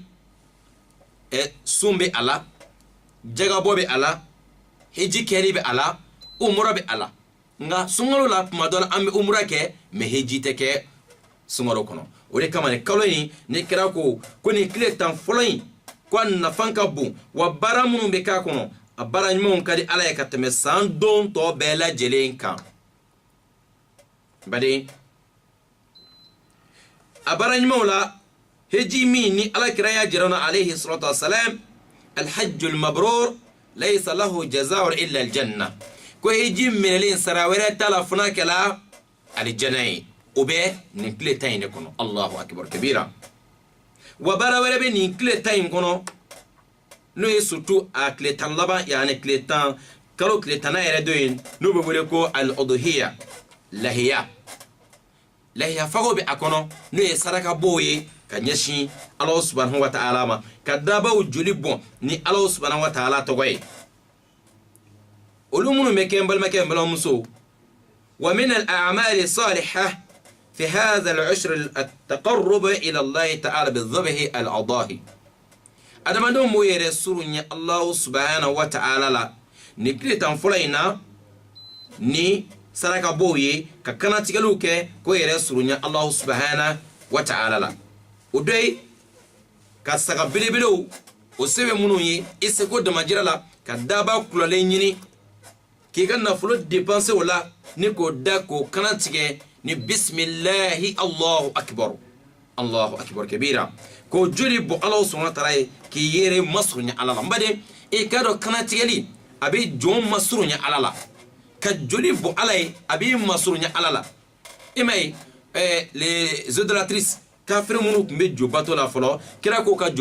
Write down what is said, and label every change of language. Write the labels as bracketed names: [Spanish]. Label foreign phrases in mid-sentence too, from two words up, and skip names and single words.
[Bambara] sun bɛ a la jagabɔ bɛ a la heji kɛli bɛ a la umura bɛ a la nka sunkalo la tuma dɔ la an bɛ umura kɛ mɛ heji tɛ kɛ sunkalo kɔnɔ o de kama nin kalo in ne kɛra ko nin tile tan fɔlɔ in ko a nafan ka bon wa baara minnu bɛ k'a kɔnɔ a baara ɲumanw ka di ala ye ka tɛmɛ san don tɔ bɛɛ lajɛlen kan bari a baara ɲumanw la heji min ni ala kira y'a jira na [Arabic] عليه الصلاة والسلام الحج المبرور ليس له جزاء إلا الجنة [Bambara] ko heji minɛlen sara wɛrɛ t'a la fo n'a kɛla alijanna ye o bɛ nin tile tan in de kɔnɔ [Arabic] الله أكبر كبيرا [Bambara] wa baara wɛrɛ bɛ nin tile tan in kɔnɔ n'o ye surtout a tile tan laban yani tile tan kalo tile tanna yɛrɛ dɔ ye n'o bɛ wele ko al-udhiya lahiya fago bɛ a kɔnɔ n'o ye saraka bɔw ye ka ɲɛsin [Arabic] الله سبحانه وتعالى [Bambara] ma ka dabaw joli bɔn ni Alahu subhanahu wa ta'ala tɔgɔ ye olu minnu bɛ kɛ n balimakɛ n balimamuso [Arabic] ومن الأعمال الصالحة في هذه العشر التقرب إلى الله تعالى بذبح الأضاحي [Bambara] adamadenw b'o yɛrɛ surunya [Arabic] الله سبحانه وتعالى [Bambara] la ni tile tan fɔlɔ in na ni saraka bɔw ye ka kanatigɛliw kɛ ko yɛrɛ surunya [Arabic] الله سبحانه وتعالى [Bambara] la o dɔ ye ka saga belebelew o sɛbɛn minnu ye i seko damajira la ka daba kulalen ɲini k'i ka nafolo dépenser o la ni k'o da k'o kanatigɛ ni [Arabic] بسم الله الله أكبر كبيرا [Bambara] k'o joli bɔ [Arabic] الله سبحانه وتعالى [Bambara] ye k'i yɛrɛ masurunya ala la n baden i ka dɔn kanatigɛli a bɛ jɔn masurunya ala la ka joli bɔ ala ye a b'i masurunya ala la i ma ye [French] les idolatrices [Bambara] kafiri minnu tun bɛ jo bato la fɔlɔ kira ko ka jo